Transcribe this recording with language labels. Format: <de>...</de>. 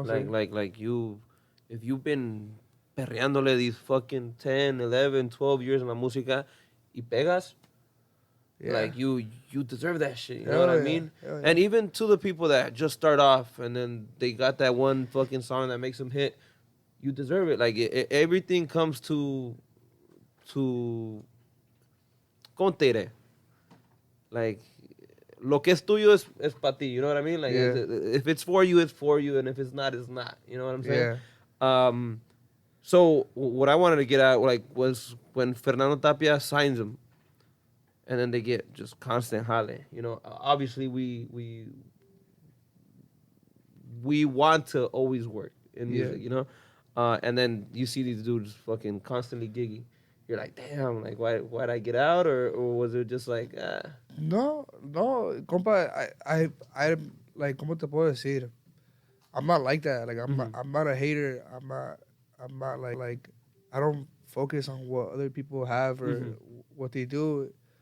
<en>like you, if you've been</en> <es>perreándole</es> <en>these fucking 10, 11, 12 years in</en> <es>la música y pegas,</es> <en>like, you deserve that shit, you know what I mean? Yeah. And even to the people that just start off and then they got that one fucking song that makes them hit, you deserve it. Like, everything comes to</en> <es>¿cómo te diré?</es> <en>like,</en> <es>lo que es tuyo es para ti,</es> <en>you know what I mean? Like, Yeah. if it's for you, and if it's not, it's not. You know what I'm saying? Yeah. So what I wanted to get at, like, was when Fernando Tapia signs him, and then they get just constant jale. You know, obviously we want to always work in music. Yeah. You know, and then you see these dudes fucking constantly gigging. You're like, damn, like why'd I get out, or was it just like,</en> <es>No, compa,</es> <en>I like,</en> <es>¿cómo te puedo decir?</es> <en>I'm not like that. Like, I'm not a hater. I'm not like, I don't focus on what other people have or what they do.</en>